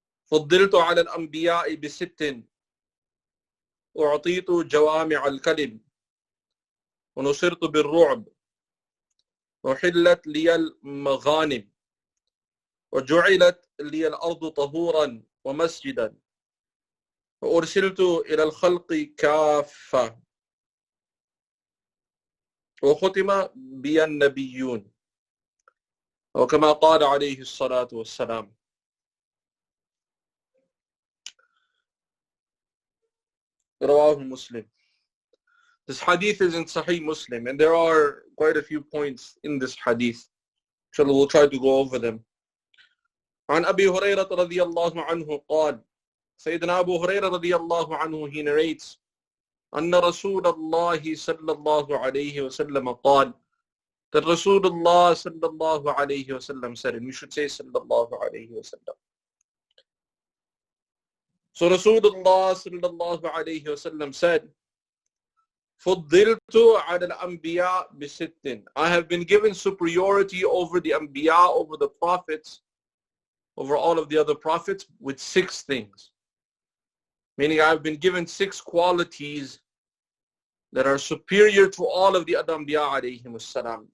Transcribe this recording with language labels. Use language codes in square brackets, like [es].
[ar] فضلت على الأنبياء بست أعطيت جوامع الكلم ونصرت بالرعب وحلت لي المغانم وجعلت لي الأرض طهورا ومسجدا وأرسلت إلى الخلق كافة وختم بي النبيون وكما قال عليه الصلاة والسلام. رواه [en] Muslim. This hadith is in Sahih Muslim, and there are quite a few points in this hadith. Inshallah, we'll try to go over them. [ar] عن أبي هريرة رضي الله عنه قال, Sayyidina Abu Hurairah رضي الله عنه, [en] he narrates, [ar] أن رسول الله صلى الله عليه وسلم قال, [en] that Rasulullah صلى الله عليه وسلم said, and we should say [ar] صلى الله عليه وسلم. [en] So Rasulullah صلى الله عليه وسلم said, [ar] فضلت على الأنبياء بست. [en] I have been given superiority over the Anbiya, over the prophets, over all of the other prophets, with 6 things. Meaning I have been given 6 qualities that are superior to all of the other Anbiya alayhim salam.